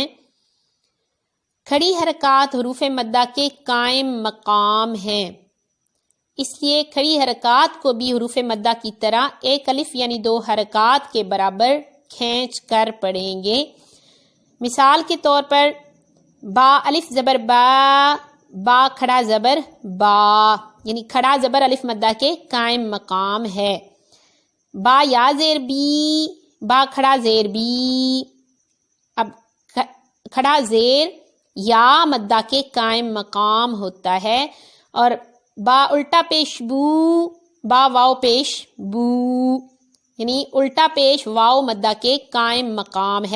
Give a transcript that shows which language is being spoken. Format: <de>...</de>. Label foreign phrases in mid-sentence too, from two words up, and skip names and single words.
<ur>کھڑی حرکات حروف مدہ کے قائم مقام ہیں، اس لیے کھڑی حرکات کو بھی حروف مدہ کی طرح ایک الف یعنی 2 حرکات کے برابر کھینچ کر پڑھیں گے۔ مثال کے طور پر با الف زبر با، با کھڑا زبر با، یعنی کھڑا زبر الف مدہ کے قائم مقام ہے۔ با یا زیر بی، با کھڑا زیر بی۔ اب کھڑا زیر یا مدہ کے قائم مقام ہوتا ہے، اور با الٹا پیش بو، با واو پیش بو، یعنی الٹا پیش واو مدہ کے قائم مقام ہے۔</ur>